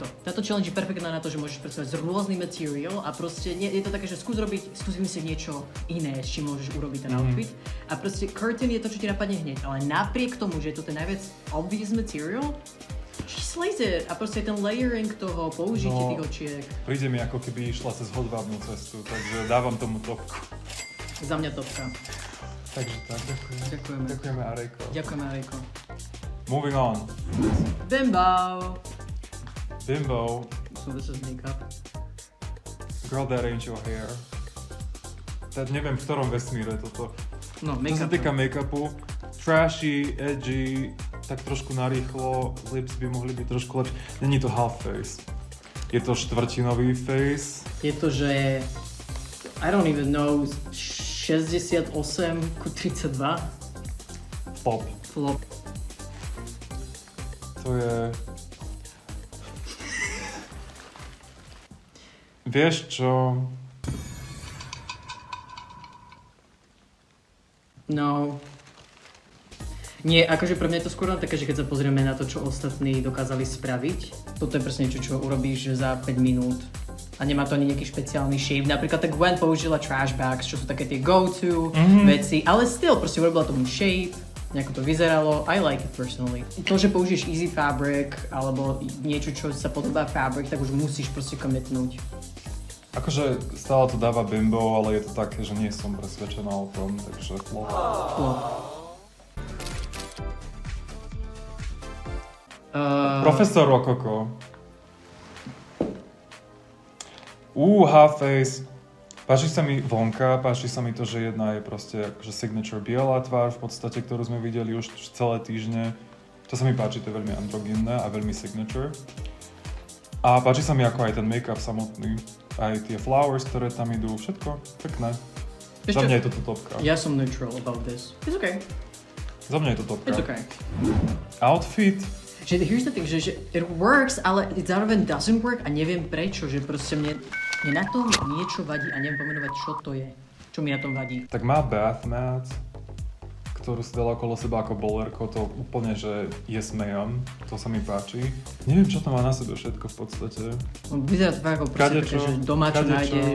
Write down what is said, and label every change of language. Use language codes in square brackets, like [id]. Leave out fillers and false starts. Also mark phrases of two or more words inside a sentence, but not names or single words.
[sk] Táto challenge je perfektná na to, že môžeš pracovať s rôznym materiál a proste je to také, že skús vymyslieť niečo iné, s čím môžeš urobiť ten outfit. A proste curtain je to, čo ti napadne hneď, ale napriek tomu, že je to ten najviac [en] obvious material, she slays it. [sk] A proste ten layering toho, použitie tých očiek. Príde mi, ako keby išla cez hodvábnu cestu, takže dávam tomu topku. Za mňa topka. Takže tak, ďakujem. Ďakujeme. Ďakujeme, Arejko. Ďakujeme, Arejko. [en] Moving on. Bimbo. So this is makeup. Girl, that ain't your hair. [sk] Tak neviem, v ktorom vesmíre toto. No, Čo make-up. sa týka make-upu, trashy, edgy, tak trošku narýchlo, lips by mohli byť trošku lepšie. Není to half face. Je to štvrtinový face. Je to, že [en] I don't even know, [sk] 68 ku 32 Flop. flop. To je... Vieš čo? No. Nie, akože pre mňa je to skôr len také, že keď sa pozrieme na to, čo ostatní dokázali spraviť, toto je presne niečo, čo urobíš za 5 minút. A nemá to ani nejaký špeciálny shape. Napríklad tak Gwen použila [en] trash bags, [sk] čo sú také tie go-to veci, ale still proste urobila tomu shape, nejako to vyzeralo. [en] I like it personally. [sk] To, že použiješ [en] easy fabric [sk] alebo niečo, čo sa podobá fabric, tak už musíš proste commitnúť. Akože stále to dáva Bimbo, ale je to také, že nie som presvedčená o tom, takže flop. Flop. Profesor Rokoko. Half face. Páči sa mi vonka, páči sa mi to, že jedna je proste akože signature biela tvár v podstate, ktorú sme videli už celé týždne. To sa mi páči, to je veľmi androgynné a veľmi signature. A páči sa mi ako aj ten make-up samotný, aj tie flowers, ktoré tam idú, všetko pekné. Za mňa je toto topka. Ja som [en] neutral about this. It's okay. [sk] Za mňa je to topka. [en] It's okay. [sk] Outfit. Že [en] here's the thing, [sk] že [en] it works, [sk] ale it zároveň [en] doesn't work [sk] a neviem prečo, že proste mne na tom niečo vadí a neviem pomenovať, čo to je. Čo mi na tom vadí. Tak má [en] bath mat, [sk] ktorú si dala okolo seba ako bolerko, to úplne, že [en] yes ma'am, [sk] to sa mi páči. Neviem, čo to má na sebe všetko v podstate. No, vyzerá to fakt ako proste také, že doma čo nájdeš.